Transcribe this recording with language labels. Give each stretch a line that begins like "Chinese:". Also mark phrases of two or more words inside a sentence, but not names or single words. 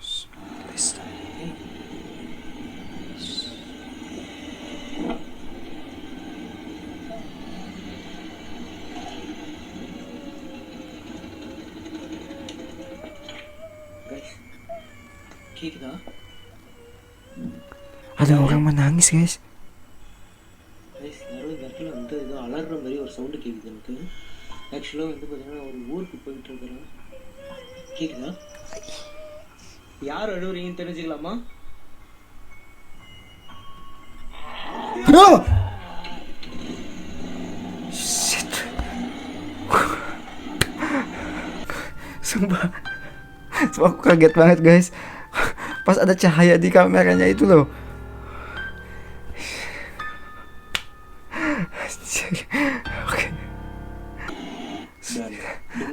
Tamil: Guys, கேக்குதா?
Indonesian: Ada orang menangis guys.
Tamil: Guys, யாரோ இந்த இடத்துல வந்து ஏதோ அலறுற மாதிரி ஒரு சவுண்டு கேக்குது எனக்கு. ஆக்சுவலாக வந்து பார்த்தீங்கன்னா ஒரு ஊருக்கு போயிட்டு இருக்கிறேன். கேக்குதா? யார் அழுவுறீங்கன்னு தெரிஞ்சுக்கலாமா?
Indonesian: No! Shit. Sumpah. Sumpah aku kaget banget guys. Pas ada cahaya di kameranya itu loh. Oke. Dan dengan